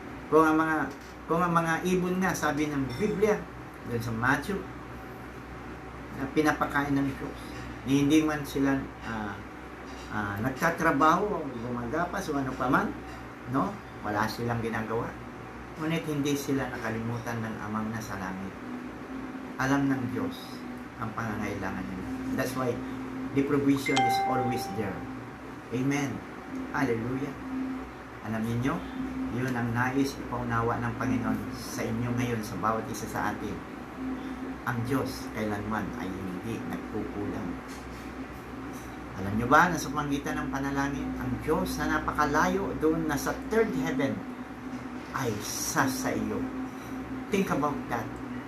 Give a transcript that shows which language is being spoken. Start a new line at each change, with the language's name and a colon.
Filipino: Kung ang mga ibon nga, sabi ng Biblia, doon sa Matthew, na pinapakain ng Diyos. Hindi man sila nagtatrabaho, gumagapas o ano pa man, no? Wala silang ginagawa. Ngunit hindi sila nakalimutan ng Amang nasa langit. Alam ng Diyos ang pangangailangan nila.
English: That's why the provision is always there. Amen. Hallelujah.
Filipino: Alam niyo, yun ang nais ipaunawa ng Panginoon sa inyo ngayon, sa bawat isa sa atin. Ang Diyos kailanman ay hindi nagkukulang. Alam nyo ba na sa pamamagitan ng panalangin, ang Diyos na napakalayo doon na sa third heaven ay sa iyo.
English: Think about that.